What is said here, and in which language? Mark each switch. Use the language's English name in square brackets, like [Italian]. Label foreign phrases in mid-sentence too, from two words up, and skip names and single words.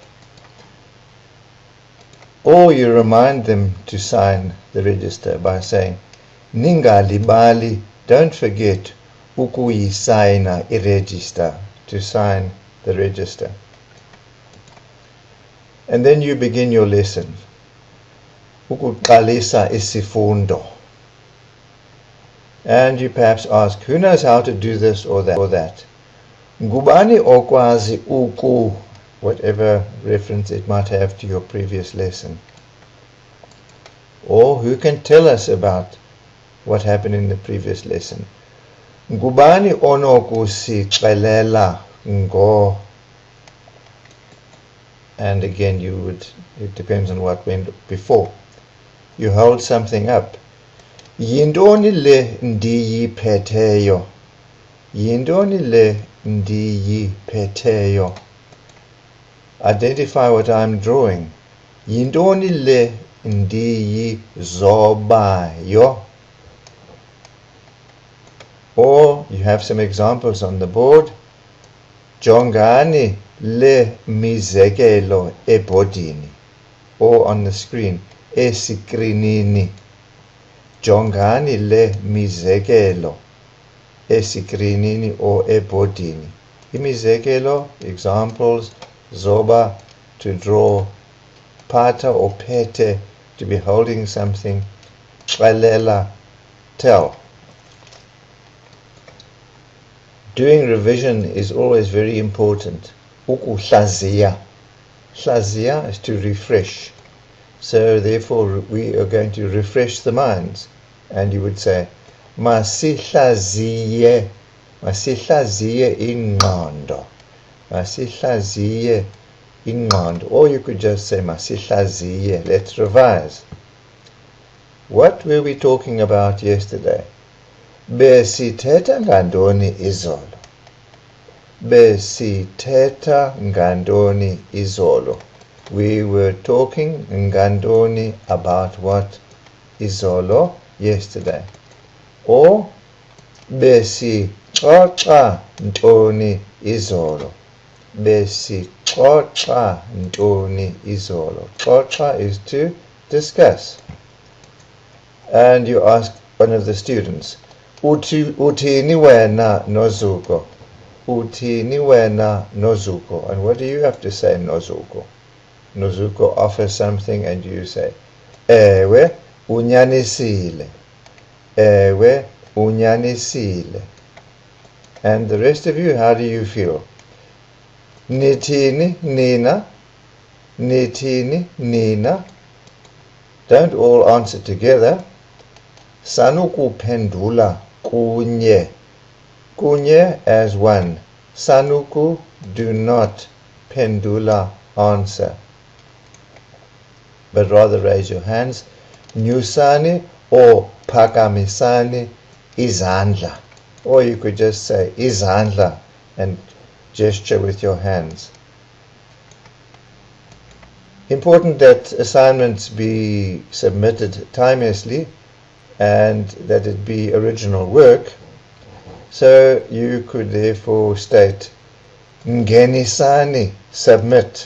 [English] Or you remind them to sign the register by saying, ningalibali, don't forget [Xhosa] ukuyisayina i-register, [English] to sign the register. And then you begin your lesson. [Xhosa] Ukuqalisa isifundo. [English] And you perhaps ask, who knows how to do this or that? [Xhosa] Ngubani okwazi uku, [English] whatever reference it might have to your previous lesson. Or who can tell us about what happened in the previous lesson? [Xhosa] Ngubani onokusixelela ngo. [English] And again it depends on what went before. You hold something up. [Xhosa] Yintoni le ndiyiphetheyo? Yintoni le ndiyiphetheyo? [English] Identify what I'm drawing. [Xhosa] Yintoni le ndiyizobayo? [English] Or you have some examples on the board. [Xhosa] Jongani le mizekelo ebhodini. [English] Or on the screen, [Xhosa] esikrinini. Jongani le mizekelo esikrinini or ebhodini. Imizekelo, examples, zoba, [English] to draw, pata or pete, to be holding something, xalela, tell. Doing revision is always very important. Ukuhlaziya. Hlaziya is to refresh. So therefore we are going to refresh the minds. And you would say, [Xhosa] masihlaziye, masihlaziye ingqondo. Masihlaziye ingqondo. [English] Or you could just say masihlaziye. Let's revise. What were we talking about yesterday? [Xhosa] Besithetha ngandoni izolo. Besithetha ngandoni izolo. [English] We were talking ngandoni about what? [Xhosa] Izolo, yesterday. Or besixoxa ntoni izolo. Besixoxa ntoni izolo. [English] Xoxa is to discuss. And you ask one of the students, [Xhosa] Uthini wena nozuko? Uthini wena nozuko? [English] And what do you have to say, nozuko? Nozuko offers something and you say, [Xhosa] Ewe unyanisile. Ewe unyanisile. [English] And the rest of you, how do you feel? [Xhosa] Nithini nina? Nithini nina? [English] Don't all answer together. [Xhosa] Sanukuphendula kunye. [English] Kunye as one. Sanuku, do not. Pendula, answer. But rather raise your hands. [Xhosa] Nyusani or pakamisani izandla. [English] Or you could just say izandla and gesture with your hands. Important that assignments be submitted timeously and that it be original work. So you could therefore state, Ngenisani, submit.